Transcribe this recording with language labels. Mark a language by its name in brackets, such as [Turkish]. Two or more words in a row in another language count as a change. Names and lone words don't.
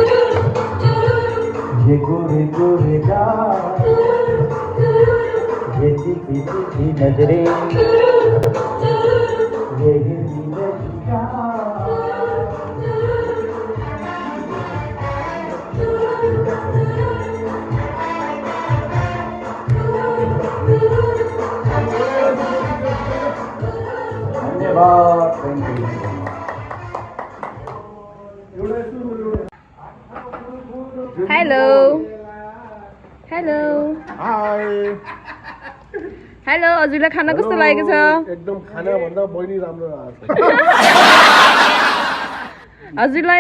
[Hindi] ये गोरे गोरे गाल ये तीखी तीखी नजरें ये हिंदी लड़कियां धन्यवाद [English] thank you hello hello हाय [Nepali] हेलो हजुरलाई खाना कस्तो लागेको छ एकदम खाना भन्दा बहिनी राम्रो आएको हजुरलाई